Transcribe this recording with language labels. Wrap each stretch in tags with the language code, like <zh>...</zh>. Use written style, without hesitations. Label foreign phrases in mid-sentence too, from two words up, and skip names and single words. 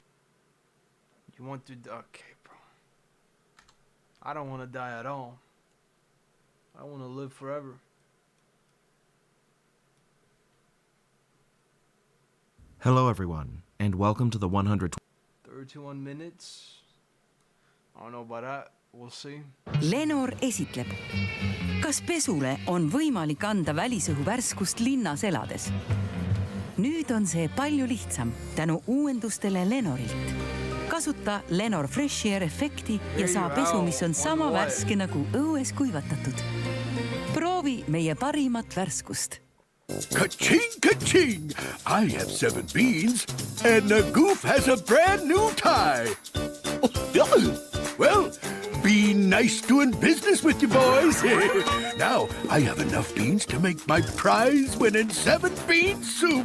<en>You want to die? Okay, bro. I don't want to die at all. I want to live forever. Hello everyone, and welcome to the 31 minutes. I don't know about that. We'll see.</en> <et>Lenor esitleb. Kas pesule on võimalik anda välisõhu värskust linnas elades? Nüüd on see palju lihtsam tänu uuendustele Lenorilt. Kasuta Lenor Fresh Air efekti ja saa pesu, mis on sama värske nagu õues kuivatatud. Proovi meie parimat värskust.</et> <en>Ka-ching, ka-ching! I have 7 beans, and the goof has a brand new tie. Well, be nice doing business with you boys. Now, I have enough beans to make my prize-winning 7-bean soup.</en>